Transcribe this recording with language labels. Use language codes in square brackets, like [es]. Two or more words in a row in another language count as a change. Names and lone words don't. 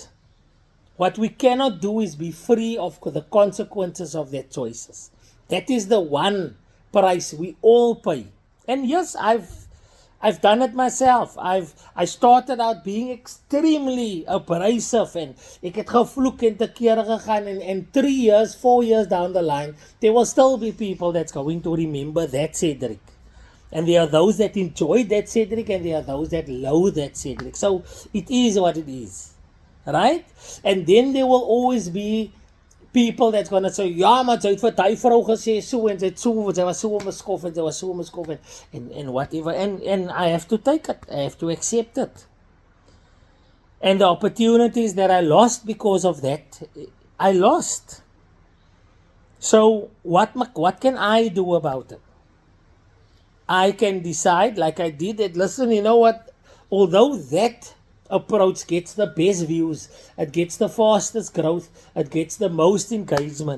[en] What we cannot do is be free of the consequences of their choices. That is the one price we all pay. And yes, I've done it myself. I started out being extremely abrasive and [af] ek het gevloek en te kere gegaan [en] and 3 years, 4 years down the line, there will still be people that's going to remember that Cedric. And there are those that enjoy that Cedric and there are those that loathe that Cedric. So it is what it is. Right? And then there will always be people that's going to say, [af] ja, maar jy het vir die vrou gesê so en sy was so onbeskof en sy was so onbeskof [en] and whatever. And I have to take it. I have to accept it. And the opportunities that I lost because of that, I lost. So what can I do about it? I can decide, like I did, that listen, you know what, although that approach gets the best views, it gets the fastest growth, it gets the most engagement.